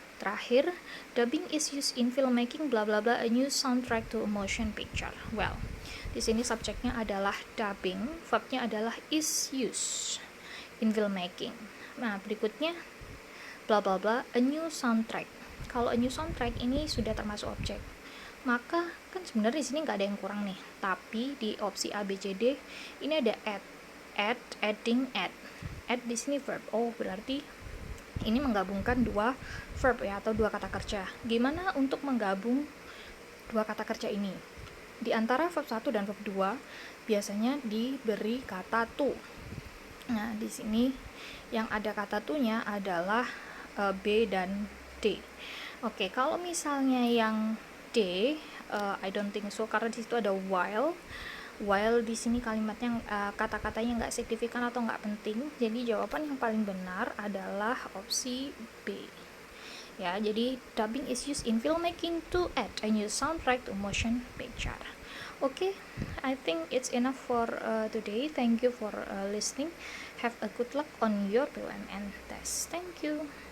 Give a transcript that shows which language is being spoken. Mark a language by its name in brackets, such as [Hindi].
[Indonesian] Terakhir, [English] dubbing is used in filmmaking bla bla bla a new soundtrack to a motion picture. [Indonesian] Well, di sini subjeknya adalah dubbing, verbnya adalah [English] is used in filmmaking. [Indonesian] Nah, berikutnya [English] bla bla bla a new soundtrack. [Indonesian] Kalau [English] a new soundtrack [Indonesian] ini sudah termasuk objek, maka kan sebenarnya di sini nggak ada yang kurang nih. Tapi di opsi A, B, C, D ini ada add, adding, add di sini verb. Oh, berarti ini menggabungkan dua verb ya, atau dua kata kerja. Gimana untuk menggabung dua kata kerja ini? Di antara verb 1 dan verb 2 biasanya diberi kata to. Nah, di sini yang ada kata to-nya adalah B dan D. Oke, kalau misalnya yang D, [English] I don't think so, [Indonesian] karena di situ ada while di sini kalimatnya kata-katanya nggak signifikan atau nggak penting, jadi jawaban yang paling benar adalah opsi B ya. Jadi [English] dubbing is used in filmmaking to add a new soundtrack to motion picture. Okay, I think it's enough for today. Thank you for listening. Have a good luck on your BUMN test. Thank you.